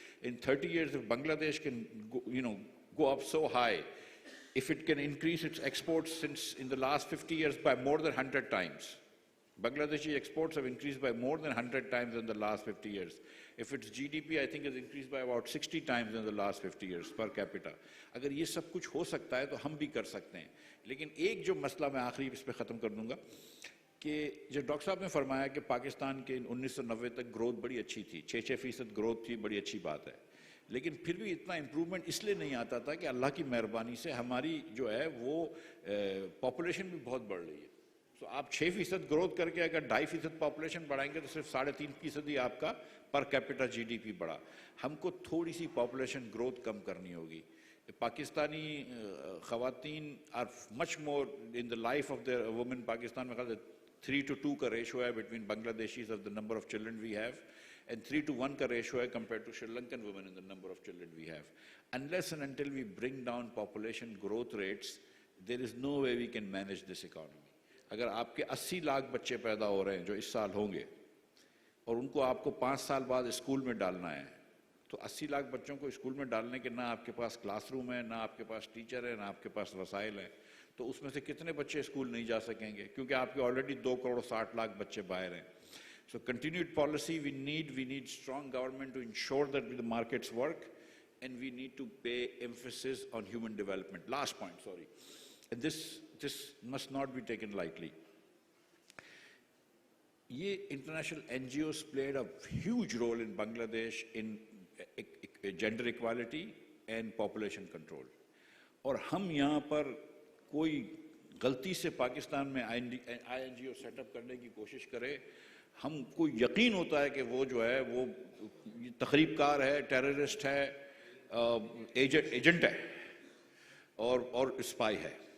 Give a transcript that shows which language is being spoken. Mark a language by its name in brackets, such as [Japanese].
[English] In 30 years if Bangladesh can go up so high, if it can increase its exports since in the last 50 years by more than 100 times, Bangladeshi exports have increased by more than 100 times in the last 50 years. If its GDP, I think, has increased by about 60 times in the last 50 years per capita. [Hindi] अगर ये सब कुछ हो सकता है तो हम भी कर सकते हैं. लेकिन एक जो मसला मैं आखिरी इस पे ख़त्म कर दूंगा कि जो डॉक्टर साहब ने फरमाया कि पाकिस्तान के 1990 तक ग्रोथ बड़ी अच्छी थी, 6% ग्रोथ थी, बड़ी अच्छी बात है. लेकिन फिर भी इतना इम्प्रूवमेंट इसलिए नहीं आता था कि अल्लाह की मेहरबानी से हमारी जो है वो पॉपुलेशन भी बहुत बढ़ रही है. तो आप 6% ग्रोथ करके अगर 2.5% पॉपुलेशन बढ़ाएंगे तो सिर्फ 3.5% ही आपका पर कैपिटा जीडीपी बढ़ा. हमको थोड़ी सी पॉपुलेशन ग्रोथ कम करनी होगी. पाकिस्तानी ख़वातीन [English] Are much more in the life of the women. [Hindi] Pakistan में ख़ास 3:2 का रेशो है [English] between Bangladeshis of the number of children we have, and 3:1 [Hindi] का रेशो है [English] compared to Sri Lankan women in the number of children we have. Unless and until we bring down population growth rates, there is no way we can manage this economy. [Hindi] अगर आपके 80 लाख बच्चे पैदा हो रहे हैं जो इस साल होंगे और उनको आपको 5 साल बाद स्कूल में डालना है, तो 80 लाख बच्चों को स्कूल में डालने के ना आपके पास क्लासरूम है, ना आपके पास टीचर है, ना आपके पास वसाइल है, तो उसमें से कितने बच्चे स्कूल नहीं जा सकेंगे क्योंकि आपके ऑलरेडी 2,60,00,000 बच्चे बाहर हैं. [English] So continued policy we need strong government to ensure that the markets work, and we need to pay emphasis on human development. Last point, sorry. And this must not be taken lightly. Ye international NGOs played a huge role in Bangladesh in gender equality and population control. [Hindi] और हम यहाँ पर कोई गलती से पाकिस्तान में INGO setup करने की कोशिश करे, हमको यकीन होता है कि वो जो है वो तखरीबकार है, टेररिस्ट है, एजेंट है और स्पाई है.